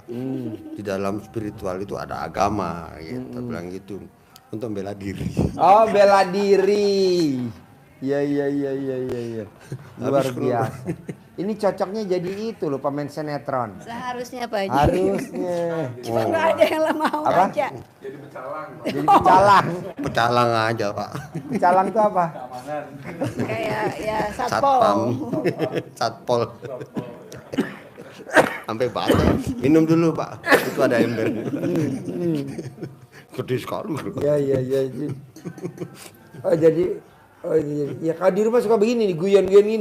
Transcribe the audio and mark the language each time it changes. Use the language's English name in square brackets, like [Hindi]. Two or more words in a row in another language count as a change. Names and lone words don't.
[Indonesian] Di dalam spiritual itu ada agama, gitu. Bilang gitu untuk bela diri. Oh, bela diri. Iya. Luar biasa. Ini cocoknya jadi itu loh, pemain sinetron. Seharusnya Pak Haji. Harusnya. Cuma nggak ada yang mau Apa? aja. Jadi pecalang. Pecalang aja pak. Pecalang itu apa? Kayak ya Satpam, satpol. Sampai batal. Minum dulu pak. Itu ada ember. Gede sekali. Iya. Oh jadi ya kalau di rumah suka begini nih, guyon-guyon gini.